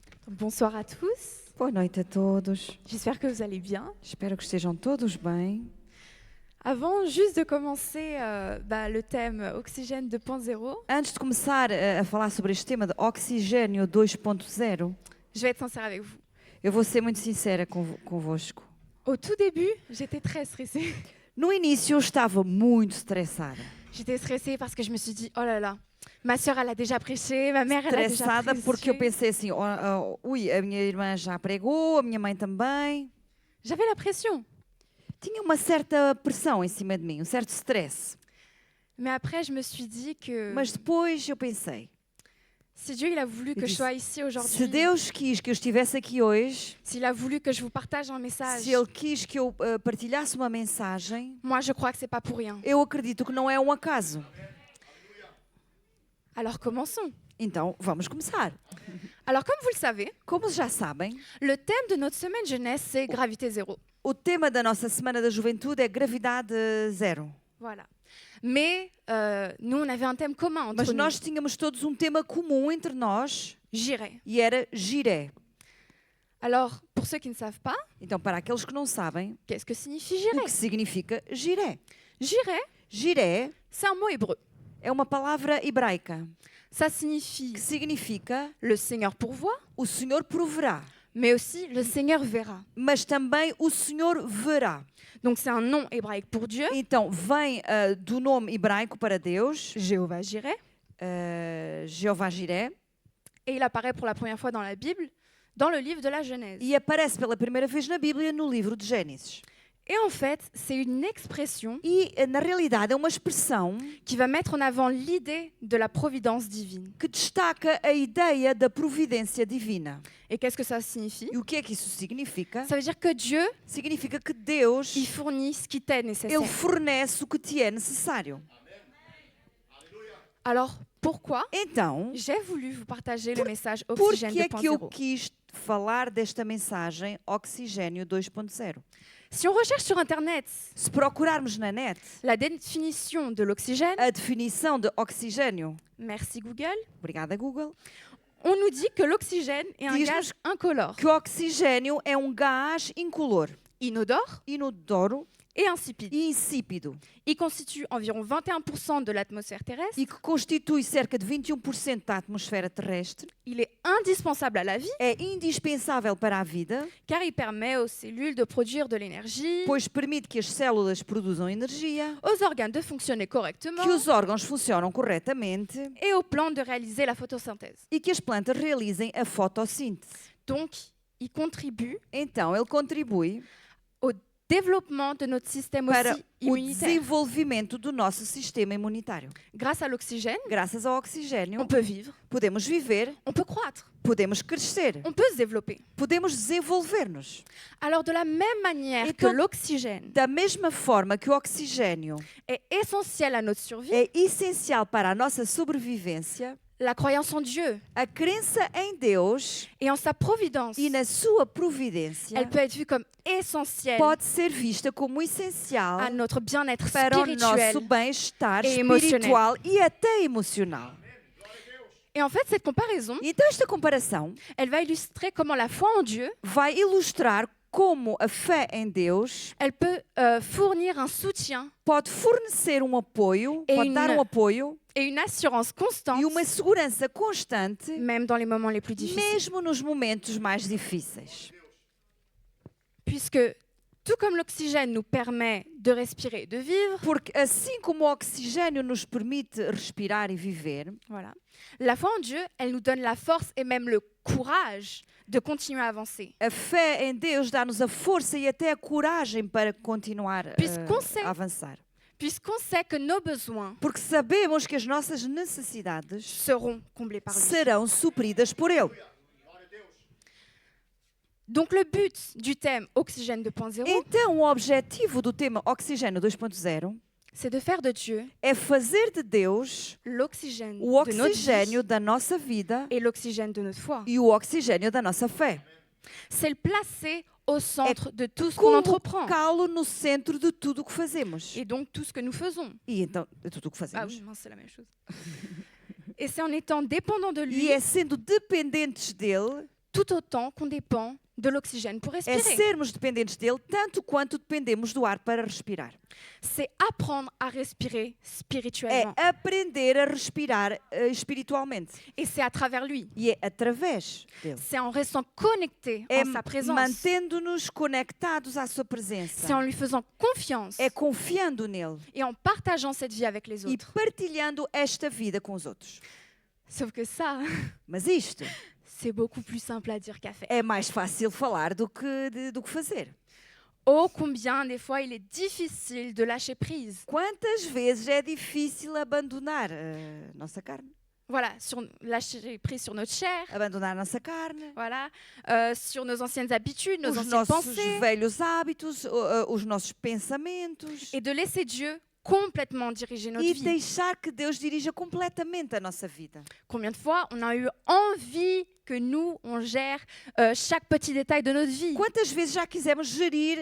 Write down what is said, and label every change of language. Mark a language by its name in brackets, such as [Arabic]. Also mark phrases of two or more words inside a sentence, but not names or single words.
[French] Bonsoir à tous, [Portuguese] Boa noite a todos. [French] j'espère que vous allez bien. [Portuguese] Espero que estejam todos bem. [French] Avant juste de commencer le thème Oxygène 2.0, [Portuguese] Antes de começar a falar sobre este tema de oxigênio 2.0, [French] je vais être sincère avec vous. [Portuguese] eu vou ser muito sincera convosco. [French] Au tout début, j'étais très stressée. [Portuguese] No início eu estava muito estressada. [French] J'étais stressée parce que je me suis dit, oh là là, ma sœur elle a déjà prêché, ma mère elle a déjà [Portuguese] Estressada porque eu [French] prêché. [Portuguese] pensei assim, ui, a minha irmã já pregou, a minha mãe também. [French] J'avais la pression. [Portuguese] Tinha uma certa pressão em cima de mim, um certo stress. [French] Mais après, je me suis dit que [Portuguese] Mas depois eu pensei, [French] si Dieu il a voulu que je [Portuguese] disse, [French] sois ici [Portuguese] se [French] aujourd'hui, [Portuguese] Deus quis que eu estivesse aqui hoje, [French] s'il a voulu que je vous partage un message, [Portuguese] se Ele quis que eu partilhasse uma mensagem, [French] moi je crois que c'est pas pour rien. [Portuguese] eu acredito que não é um acaso. [French] Alors commençons. [Portuguese] Então, vamos começar. [French] Alors comme vous le savez, [Portuguese] Como já sabem, [French] le thème de notre semaine jeunesse c'est gravité zéro. [Portuguese] o tema da nossa Semana da Juventude é gravidade zero. [French] Voilà. Mais nous, on avait un thème commun entre [Portuguese] Mas [French] nous. [Portuguese] nós tínhamos todos um tema comum entre nós [French] J'irai. [Portuguese] e era giré. [French] Alors, pour ceux qui ne savent pas, [Portuguese] Então, para aqueles que não sabem, [French] qu'est-ce que signifie [Portuguese] o [French] j'irai? [Portuguese] que significa giré? [French] J'irai, [Portuguese] Giré [French] c'est un mot hébreu. [Portuguese] é uma palavra hebraica [French] Ça signifie [Portuguese] que significa [French] le Seigneur pourvoit, [Portuguese] o Senhor proverá, [French] mais aussi le Seigneur verra. [Portuguese] mas também o Senhor verá. [French] Donc, c'est un nom hébraïque pour Dieu, [Portuguese] Então, vem do nome hebraico para Deus, [French] Jéhovah Jireh, [Portuguese] Jeová Jiré, [French] et il apparaît pour la première fois dans la Bible, dans le livre de la Genèse. [Portuguese] e aparece pela primeira vez na Bíblia no livro de Gênesis. [French] Et en fait, c'est une expression [Portuguese] E, na realidade, é uma expressão [French] qui va mettre en avant l'idée de la providence divine. [Portuguese] que destaca a ideia da providência divina. [French] Et qu'est-ce que ça signifie? [Portuguese] E o que é que isso significa? [French] Ça veut dire que Dieu, [Portuguese] Significa que Deus, [French] il fournit ce qui t'est nécessaire. [Portuguese] Ele fornece o que te é necessário. [French] Alors, pourquoi [Portuguese] Então, [French] j'ai voulu vous partager le message [Portuguese] por [French] Oxygène [Portuguese] que é que eu [French] 2.0? [Portuguese] quis falar desta mensagem Oxigênio 2.0? [French] Si on recherche sur Internet [Portuguese] Se procurarmos na net [French] la définition de l'oxygène, [Portuguese] a definição de oxigênio, [French] merci Google, [Portuguese] obrigada Google, [French] on nous dit que l'oxygène est un [Portuguese] Diz-nos [French] gaz incolore, [Portuguese] que o oxigênio é um gás incolor, [French] inodore [Portuguese] inodoro [French] et insipide. [Portuguese] e insípido, [French] Il constitue environ 21% de l'atmosphère terrestre. [Portuguese] e que constitui cerca de 21% da atmosfera terrestre, [French] Il est indispensable à la vie [Portuguese] é indispensável para a vida, [French] car il permet aux cellules de produire de l'énergie, [Portuguese] pois permite que as células produzam energia, [French] aux organes de fonctionner correctement [Portuguese] que os órgãos funcionam corretamente [French] et aux plantes de réaliser la photosynthèse. [Portuguese] e que as plantas realizem a fotossíntese. [French] Donc, il contribue [Portuguese] Então, ele contribui [French] au développement de notre système [Portuguese] para [French] aussi [Portuguese] o [French] immunitaire. [Portuguese] desenvolvimento do nosso sistema imunitário. [French] Grâce à l'oxygène, [Portuguese] Graças ao [French] on [Portuguese] oxigênio, [French] peut vivre, [Portuguese] podemos viver, [French] on peut croître, [Portuguese] podemos crescer, [French] on peut se développer. [Portuguese] podemos desenvolver-nos. [French] Alors, de la même manière Et que donc- l'oxygène [Portuguese] Da mesma forma que o oxigênio [French] est essentiel à notre survie, [Portuguese] é essencial para a nossa sobrevivência, [French] la croyance en Dieu [Portuguese] a crença em Deus [French] et en sa providence, [Portuguese] e na sua providência [French] elle peut être vue comme essentielle [Portuguese] pode ser vista como essencial [French] à notre bien-être [Portuguese] para o [French] spirituel. [Portuguese] nosso bem-estar e espiritual e até emocional. [French] Et en fait, cette comparaison, [Portuguese] Então, esta comparação [French] elle va illustrer comment la foi en Dieu, [Portuguese] vai ilustrar como a fé em Deus [French] elle peut fournir un soutien [Portuguese] pode fornecer um apoio, E pode dar [French] une- [Portuguese] um apoio [French] et une assurance constante, [Portuguese] e uma segurança constante, [French] même dans les moments les plus difficiles. [Portuguese] mesmo nos momentos mais difíceis. [French] Puisque tout comme l'oxygène nous permet de respirer et de vivre, [Portuguese] Porque assim como o oxigênio nos permite respirar e viver, [French] voilà, la foi en Dieu, elle nous donne la force et même le courage de continuer à avancer. [Portuguese] a fé em Deus dá-nos a força e até a coragem para continuar [French] Puisqu'on sait- [Portuguese] a avançar. [French] Puisqu'on sait que nos besoins [Portuguese] Porque sabemos que as nossas necessidades [French] seront comblés par lui. [Portuguese] serão supridas por Ele. [French] Donc le but du thème Oxygène 2.0, [Portuguese] Então, o objetivo do tema Oxigênio 2.0 [French] c'est de faire de Dieu [Portuguese] é fazer de Deus [French] l'oxygène [Portuguese] o [French] de notre [Portuguese] oxigênio [French] vie [Portuguese] da nossa vida [French] et l'oxygène de notre foi. [Portuguese] e o oxigênio da nossa fé. [French] C'est le placer au centre de tout ce qu'on entreprend [Portuguese] Colocá-lo no centro de tudo o que fazemos. [French] et donc tout ce que nous faisons. [Portuguese] E então, de tudo o que Ah fazemos. [French] oui, mince, c'est la même chose. Et c'est en étant dépendant de lui [Portuguese] E é sendo dependentes dele [French] tout autant qu'on dépend de l'oxygène pour [Portuguese] É [French] respirer. [Portuguese] sermos dependentes dele tanto quanto dependemos do ar para respirar. [French] C'est apprendre à respirer [Portuguese] É [French] spirituellement. [Portuguese] aprender a respirar espiritualmente. [French] Et c'est à travers lui. [Portuguese] E é através dele. [French] C'est en restant connecté [Portuguese] É [French] en sa présence. [Portuguese] mantendo-nos conectados à sua [French] C'est [Portuguese] presença. [French] en lui faisant confiance [Portuguese] É confiando nele [French] et en partageant cette vie avec les [Portuguese] e [French] autres. [Portuguese] partilhando esta vida com os outros. [French] Sauf que ça, [Portuguese] Mas isto [French] c'est beaucoup plus simple à dire qu'à faire. [Portuguese] é mais fácil falar do que fazer. [French] Oh, combien des fois il est difficile de lâcher prise. [Portuguese] Quantas vezes é difícil abandonar a nossa carne? [French] Voilà, lâcher prise sur notre chair, [Portuguese] Abandonar a nossa carne, [French] voilà, sur nos anciennes habitudes, nos [Portuguese] os [French] anciennes [Portuguese] nossos [French] pensées, [Portuguese] velhos hábitos, os nossos pensamentos. [French] et de laisser Dieu complètement diriger notre [Portuguese] E [French] vie. [Portuguese] deixar que Deus dirija completamente a nossa vida. [French] Combien de fois on a eu envie que nous, on gère chaque petit détail de notre vie. [Portuguese] Quantas vezes já quisemos gerir